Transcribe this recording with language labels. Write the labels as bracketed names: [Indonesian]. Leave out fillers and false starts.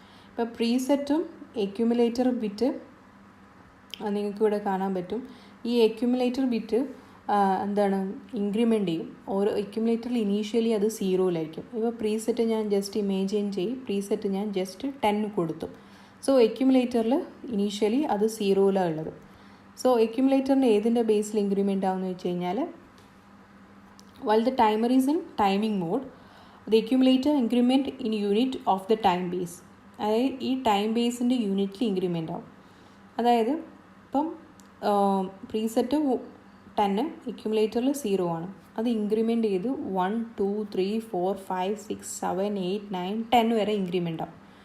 [Malayalam] ഇപ്പോൾ പ്രീസെറ്റും എക്യുമുലേറ്റർ ബിറ്റ് നിങ്ങൾക്ക് ഇവിടെ കാണാൻ പറ്റും. ഈ എക്യുമുലേറ്റർ ബിറ്റ് എന്താണ് ഇൻക്രിമെൻ്റ് ചെയ്യും. ഓരോ എക്യുമുലേറ്ററിൽ ഇനീഷ്യലി അത് 0-ലായിരിക്കും. ഇപ്പോൾ പ്രീസെറ്റ് ഞാൻ ജസ്റ്റ് ഇമേജിൻ പ്രീസെറ്റ് ഞാൻ ജസ്റ്റ് 10 കൊടുത്തു. സോ എക്യുമുലേറ്ററിൽ ഇനീഷ്യലി അത് 0-ലാണ് ഉള്ളത്. സോ എക്യുമുലേറ്ററിന് ഏതിൻ്റെ ബേസിൽ ഇൻക്രിമെൻ്റ് ആവുമെന്ന് വെച്ച് കഴിഞ്ഞാൽ [English] while the timer is in timing mode the accumulator increment in unit of the time base. [Malayalam] അതായത് ഈ ടൈം ബേസിൻ്റെ യൂണിറ്റിൽ ഇൻക്രിമെൻ്റ് ആവും. അതായത് ഇപ്പം പ്രീസെറ്റ് 10 എക്യുമുലേറ്ററിൽ 0 ആണ്. അത് ഇൻക്രിമെൻ്റ് ചെയ്ത് 1 2 3 4 5 6 7 8 9 10 വരെ ഇൻക്രിമെൻ്റ് ആവും.